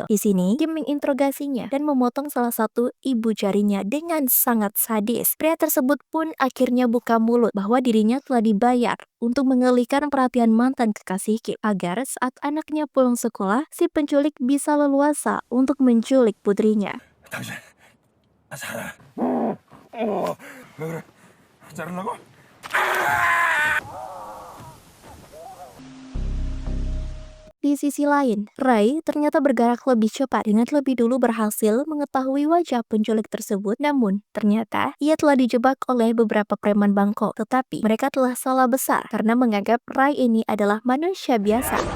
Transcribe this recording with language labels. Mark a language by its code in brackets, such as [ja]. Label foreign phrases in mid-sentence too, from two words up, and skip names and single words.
[id] Di sini, Kim menginterogasinya dan memotong salah satu ibu jarinya dengan sangat sadis. Pria tersebut pun akhirnya buka mulut bahwa dirinya telah dibayar untuk mengalihkan perhatian mantan kekasih Kim agar saat anaknya pulang sekolah, si penculik bisa leluasa untuk menculik putrinya. [ko] 당신 나 살아. 왜 그래? 자르려고? [id] Di sisi lain, Ray ternyata bergerak lebih cepat dengan lebih dulu berhasil mengetahui wajah penculik tersebut. Namun, ternyata ia telah dijebak oleh beberapa preman Bangkok. Tetapi, mereka telah salah besar karena menganggap Ray ini adalah manusia biasa.